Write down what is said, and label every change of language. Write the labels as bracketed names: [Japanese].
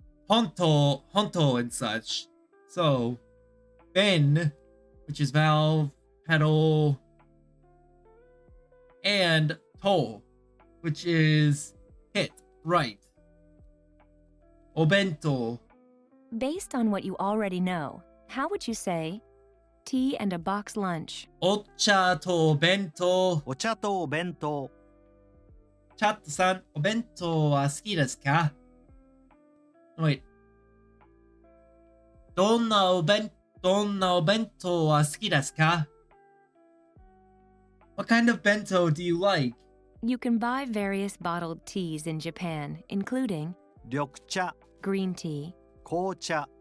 [English] Honto and such. So, ben, which is valve, pedal, and to, which is hit, right. [Japanese] Obento. [English] Based on what you already know, how would you say tea and a box lunch? [Japanese] Ocha to bento. お茶とお弁当 Chat-san, お弁当は好きですか [English] Wait. [Japanese] どんなお弁当は好きですか [English] What kind of bento do you like? You can buy various bottled teas in Japan, including [Japanese] 緑茶 [English] green tea, [Japanese] 紅茶